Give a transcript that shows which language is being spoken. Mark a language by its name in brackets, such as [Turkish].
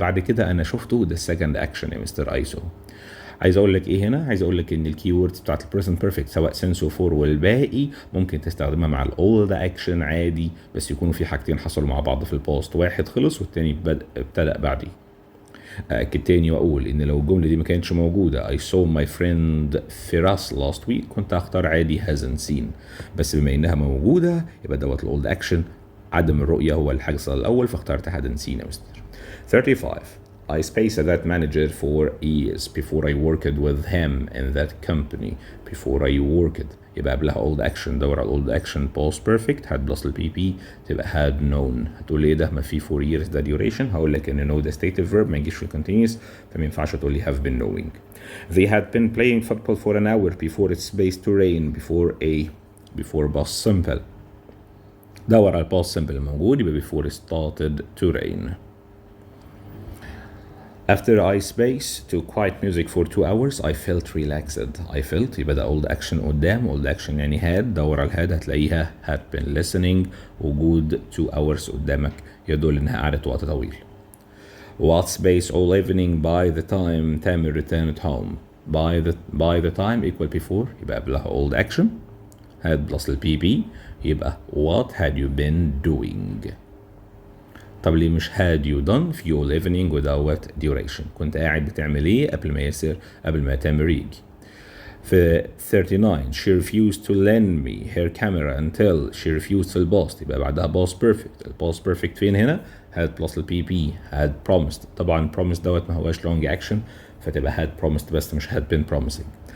[Arabic] بعد كده انا شفته ده السكند اكشن يا مستر ايسو. عايز اقول لك ايه هنا؟ عايز اقول لك ان الكي ووردز بتاعت البريزنت بيرفكت سواء سنس وفور والباقي ممكن تستخدمها مع الاولد اكشن عادي، بس يكونوا في حاجتين حصلوا مع بعض في الباست، واحد خلص والتاني ابتدأ بعديه. أكد تاني وأقول إن لو الجملة دي ما كانتش موجودة [English] I saw my friend Firas last week [Arabic] كنت هختار عادي [English] hasn't seen، [Arabic] بس بما إنها موجودة يبقى دوت الأولد أكشن. عدم الرؤية هو الحاجة الأول فاخترت [English] hadn't seen [Arabic] يا مستر. [English] 35 I spaced that manager for years before I worked with him in that company. before I worked [Arabic] يبقى قبلها [English] old action. [Arabic] دور على [English] old action past perfect had plus البي P تبقى had known. [Arabic] هتقول لي ايه ده؟ ما في 4 years ده duration. هقول لك ان know ده stative verb ما يجيش في continuous، فما ينفعش تقول لي [English] have been knowing. They had been playing football for an hour before it spaced to rain. before past simple [Arabic] دور على past simple الموجود يبقى [English] before it started to rain. After I space to quiet music for 2 hours I felt relaxed. I felt يبقى ده old action قدام. old action يعني had. دور على had [Arabic] هتلاقيها [English] had been listening. [Arabic] وجود 2 hours قدامك يدل انها قعدت وقت طويل. [English] What space all evening by the time Tamir returned home. by the time equal before [Arabic] يبقى قبلها [English] old action. had plus ال PP يبقى what had you been doing. [Arabic] طب ليه مش [English] had you done [Arabic] في all evening without duration؟ كنت قاعد بتعمل ايه قبل ما تامر يجي. [English] في 39 she refused to lend me her camera until she refused to [Arabic] الباست يبقى بعدها [English] past perfect. الباست perfect [Arabic] فين هنا؟ [English] had plus ال PP had promised. طبعا promised دوت [Arabic] ما هواش [English] long action فتبقى had promised [Arabic] بس مش [English] had been promising.